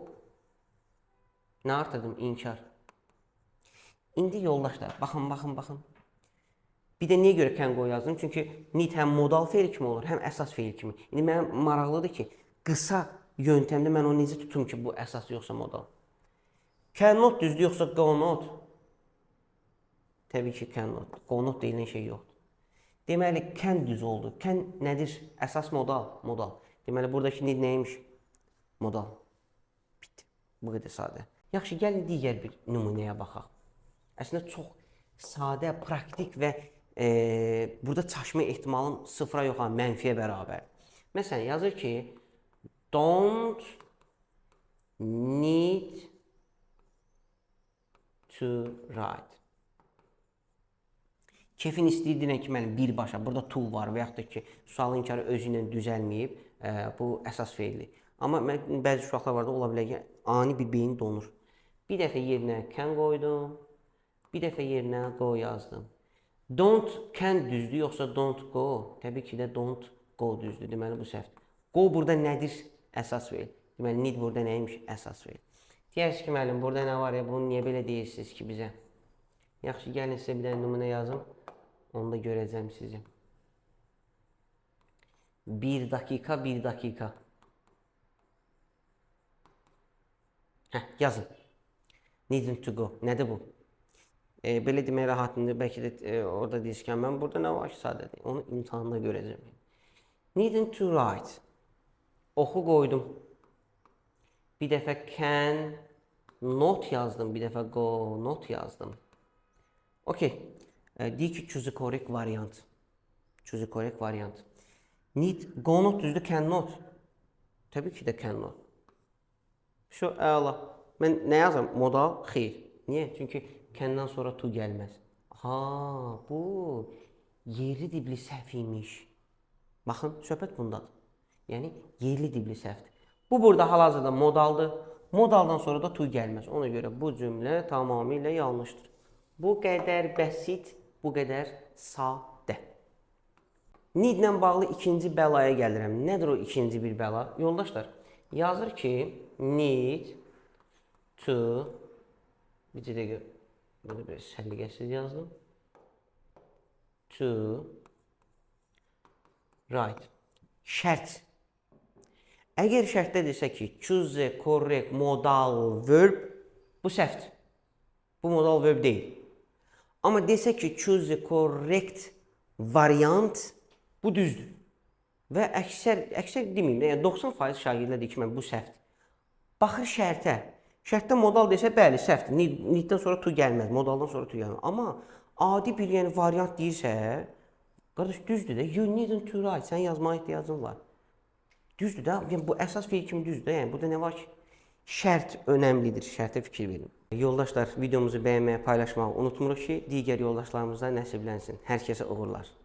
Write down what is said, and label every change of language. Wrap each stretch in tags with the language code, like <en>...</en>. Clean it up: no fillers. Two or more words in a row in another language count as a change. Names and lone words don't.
<az>Nə artırdım? İnkar. İndi yoldaşlar, baxın. Bir də niyə görə</az> <en>can go</en> <az>yazdım? Çünki need həm modal feil kimi olur, həm əsas feil kimi. İndi mənə maraqlıdır ki, qısa yöntəmdə mən onu necə tutum ki, bu əsas yoxsa modal. Cannot düzdür, yoxsa</az> <en>go not?</en> <az>Təbii ki, cannot.</az> <en>Go not</en> <az>deyilən şey yoxdur. Deməli, can düz oldu. Can nədir? Əsas modal. Modal. Deməli, buradakı need nəymiş? Modal. Bitdi. Bu qədər sadə. Yaxşı, gəlin digər bir nümunəyə baxaq. Əslində, çox sadə, praktik və burada çaşma ehtimalım sıfıra yox, mənfiyə bərabər. Məsələn, yazır ki,</az> <en>don't need to write.</en> <az>Kefin istəyirdilə ki, mənim birbaşa, burada to var və yaxud da ki, sual inkarı özü ilə düzəlməyib, bu əsas feildir. Amma bəzi uşaqlar var da, ola bilər ki, ani bir beyin donur. Bir dəfə yerinə can qoydum, bir dəfə yerinə go yazdım.</az> <en>Don't can düzdür, yoxsa don't go?</en> <az>Təbii ki də</az> <en>don't go</en> <az>düzdür, deməli bu səhvdir. Go burada nədir? Əsas feil. Deməli, need burada nəymiş? Əsas feil. Deyərsiniz ki, müəllim, burada nə var ya, bunu niyə belə deyirsiniz ki bizə? Yaxşı, gəlin sizə bir dənə nümunə yazım. Onu da görəcəm sizi. Bir dakika. Yazın.</az> <en>Needn't to go.</en> <az>Nədir bu? Belə demək rahatındır. Bəlkə də orada deyirsən, mən burada nə var ki, sadədir. Onu imtihanda görəcəm.</az> <en>Needn't to write.</en> <az>Oxu qoydum. Bir dəfə</az> <en>can not</en> <az>yazdım. Bir dəfə</az> <en>go not</en> <az>yazdım. Okey. Deyir ki,</az> <en>choose the correct variant. Choose the correct variant. Need, go not düzdür, can not.</en> <az>Təbii ki də</az> <en>can not.</en> <az>Şu, əla. Mən nə yazım? Modal, xeyr. Niyə? Çünki can'dan sonra to gəlməz. Ha, bu yerli dibli səhv imiş. Baxın, söhbət bundadır. Yəni, yerli dibli səhvdir. Bu burada hal-hazırda modaldır. Modaldan sonra da to gəlməz. Ona görə bu cümlə tamamilə yanlışdır. Bu qədər bəsit, bu qədər sadə. Need ilə bağlı ikinci bəlaya gəlirəm. Nədir o ikinci bir bəla? Yoldaşlar, yazır ki,</az> <en>need to,</en> <az>bir dəqiqə, burada biraz səliqəsiz yazdım.</az> <en>To write.</en> <az>Şərt. Əgər şərtdə desə ki,</az> <en>choose the correct modal verb,</en> <az>bu səhvdir. Bu</az> <en>modal verb</en> <az>deyil. Amma desə ki,</az> <en>choose the correct variant,</en> <az>bu düzdür. Və əksər deməyim də, yəni 90% şagirdlər deyir ki, mən bu səhvdir. Baxır şərtə. Şərtdə modal desə, bəli, səhvdir. Needdən sonra to gəlməz, modaldan sonra to gəlməz. Amma adi bir yəni variant deyirsə, qardaş düzdür də,</az> <en>you needn't to write,</en> <az>sən yazmağa ehtiyacın var. Düzdür də, yəni bu əsas feil kimi düzdür də, yəni burada nə var ki, şərt önəmlidir, şərtə fikir verin. Yoldaşlar, videomuzu bəyənməyə, paylaşmağı unutmuruq ki, digər yoldaşlarımıza nəsiblənsin. Hər kəsə uğurlar.</az>